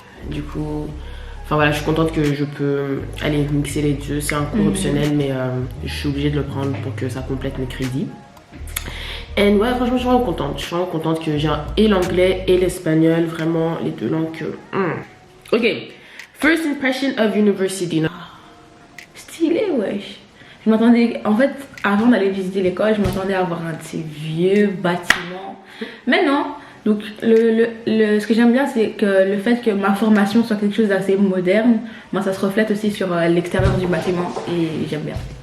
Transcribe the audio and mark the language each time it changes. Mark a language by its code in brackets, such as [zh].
[fr] Du coup, enfin voilà, je suis contente que je peux aller mixer les deux. C'est un cours optionnel, mais je suis obligée de le prendre pour que ça complète mes crédits. Et ouais, franchement, je suis vraiment contente. Je suis vraiment contente que j'ai et l'anglais et l'espagnol, vraiment les deux langues que... [en] Ok, first impression of university. [fr] Stylé, wesh. Je m'attendais, en fait, avant d'aller visiter l'école, je m'attendais à voir un de ces vieux bâtiments. Mais non. Donc, ce que j'aime bien, c'est que le fait que ma formation soit quelque chose d'assez moderne, moi, ça se reflète aussi sur l'extérieur du bâtiment et j'aime bien.